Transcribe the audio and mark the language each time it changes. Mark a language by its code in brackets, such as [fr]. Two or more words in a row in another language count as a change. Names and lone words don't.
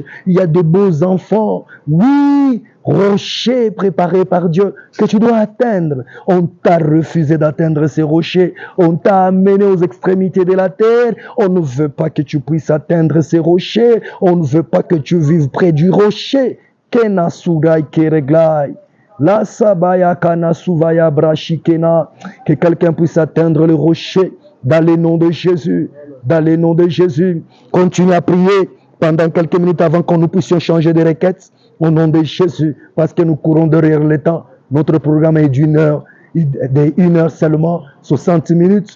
[fr] Il y a de beaux enfants. Oui, rocher préparé par Dieu que tu dois atteindre. On t'a refusé d'atteindre ces rochers. On t'a amené aux extrémités de la terre. On ne veut pas que tu puisses atteindre ces rochers. On ne veut pas que tu vives près du rocher. Kenasurai kereglai. La sabaya kana suvaya brashikena. Que quelqu'un puisse atteindre le rocher dans le nom de Jésus. Dans le nom de Jésus. Continue à prier pendant quelques minutes avant que nous puissions changer de requête. Au nom de Jésus. Parce que nous courons derrière le temps. Notre programme est d'une heure. D'une heure seulement. 60 minutes.